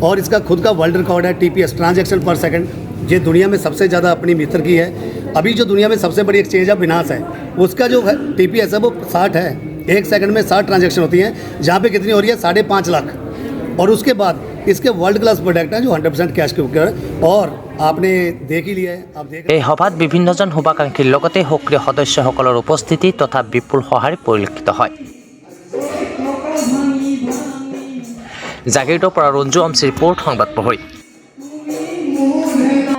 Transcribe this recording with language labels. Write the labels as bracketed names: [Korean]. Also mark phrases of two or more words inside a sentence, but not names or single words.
[Hindi] और इसका खुद का [English] world record [Hindi] है, TPS, [English] transaction per second, [Hindi] ये दुनिया में सबसे ज़्यादा अपनी मीटर की है। अभी जो दुनिया में सबसे बड़ी एक्सचेंज है बिनास है, उसका जो TPS है वो 60 है। 1 सेकंड में 60 ट्रांजैक्शन होती हैं, जहाँ पे कितनी हो रही है, 5.5 लाख। और उसके बाद इसके [English] world class product [Hindi] है जो 100% कैश के ऊपर, और आपने देख ही लिया है। आप देख [Assamese] এই সভাত বিভিন্নজন শুভাকাংক্ষীৰ লগতে সক্ৰিয় সদস্যসকলৰ উপস্থিতি তথা বিপুল সঁহাৰি পৰিলক্ষিত হয়। জাগিৰোডৰ পৰা ৰঞ্জু অমছিৰ ৰিপৰ্ট, সংবাদ প্ৰহৰী।